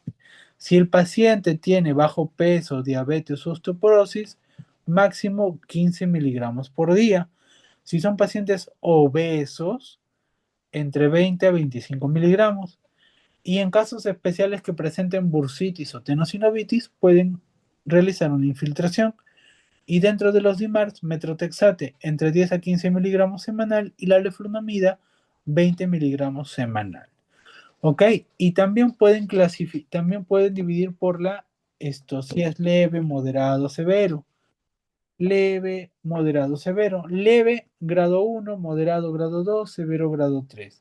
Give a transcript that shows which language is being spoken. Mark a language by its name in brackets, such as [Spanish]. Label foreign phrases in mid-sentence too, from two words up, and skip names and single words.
[Spanish] Si el paciente tiene bajo peso, diabetes o osteoporosis, máximo 15 miligramos por día. Si son pacientes obesos, entre 20 a 25 miligramos. Y en casos especiales que presenten bursitis o tenosinovitis, pueden realizar una infiltración. Y dentro de los DIMARS, metrotexate entre 10 a 15 miligramos semanal y la leflunomida 20 miligramos semanal. ¿Ok? Y también pueden dividir por si es leve, moderado, severo. Leve, moderado, severo. Leve, grado 1, moderado, grado 2, severo, grado 3.